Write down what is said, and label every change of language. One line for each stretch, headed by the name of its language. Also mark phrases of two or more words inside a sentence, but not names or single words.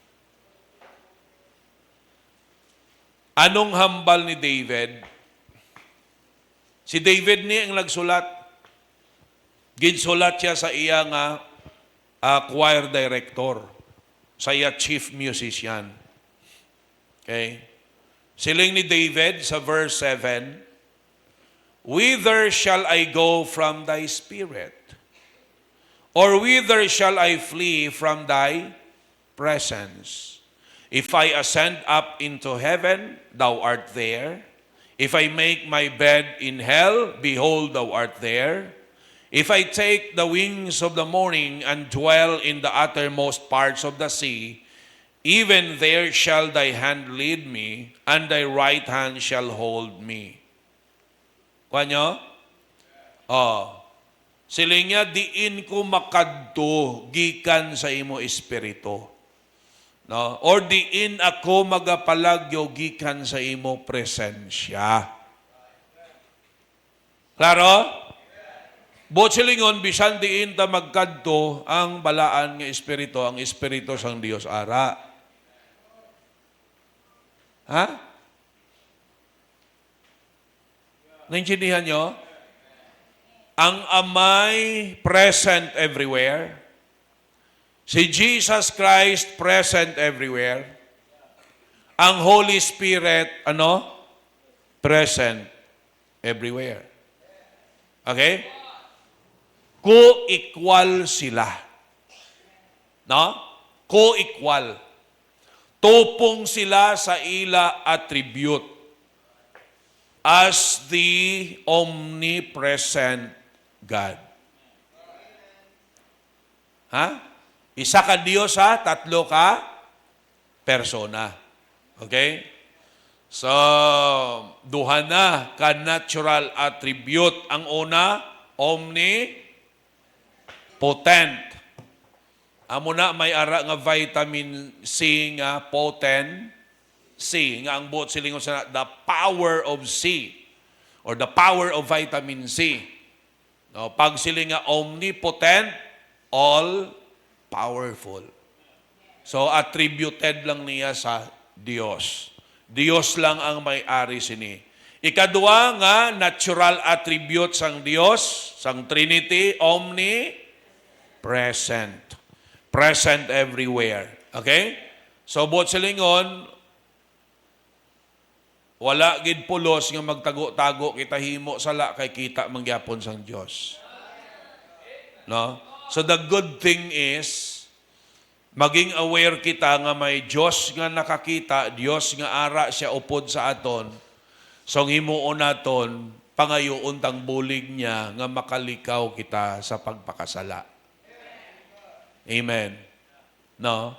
Hiligaynon: Anong hambal ni David? Si David ni ang nagsulat. Ginsulat siya sa iya nga
English: choir director,
Hiligaynon: sa iya
English: chief musician. Okay?
Hiligaynon: Siling ni David sa
English: verse 7, whither shall I go from thy spirit? Or whither shall I flee from thy presence? If I ascend up into heaven, thou art there. If I make my bed in hell, behold, thou art there. If I take the wings of the morning and dwell in the uttermost parts of the sea, even there shall thy hand lead me, and thy right hand shall hold me.
Hiligaynon: Kuha nyo? Siling niya, diin ko makadto, gikan sa imo espiritu. No? Or diin ako magapalagyo, gikan sa imo presensya. Klaro? Bot silingon, bisan diin ta magkadto, ang balaan nga espiritu, ang espiritu sang Dios ara. Ha? Naintindihan nyo? Ang amay
English: present everywhere.
Hiligaynon: Si Jesus Christ
English: present everywhere.
Hiligaynon: Ang Holy Spirit,
English: present everywhere.
Hiligaynon: Okay? Co-equal sila. No? Co-equal. Tupong sila sa ila attribute
English: as the omnipresent God.
Hiligaynon: Ha? Isa ka Diyos, ha? Tatlo ka persona. Okay? So, duha na ka
English: natural attribute.
Hiligaynon: Ang una, omnipotent. Amo na may ara nga vitamin C nga potency nga ang buot silingon sa
English: the power of C or the power of vitamin C.
Hiligaynon: No, pag siling nga omnipotent,
English: all powerful.
Hiligaynon: So attributed lang niya sa Dios. Dios lang ang may-ari sini. Ikadua nga
English: natural attributes
Hiligaynon: sang Dios, sang Trinity, omnipresent.
English: Present everywhere. Okay?
Hiligaynon: So, buot silingon, wala gid pulos nga magtago-tago kita himo sala kay kita mangyapon sang Dios. No?
English: So, the good thing is,
Hiligaynon: Maging aware kita nga may Diyos nga nakakita, Diyos nga ara siya upod sa aton. So himuon naton, pangayoon tang bulig niya nga makalikaw kita sa pagpakasala. Amen. No?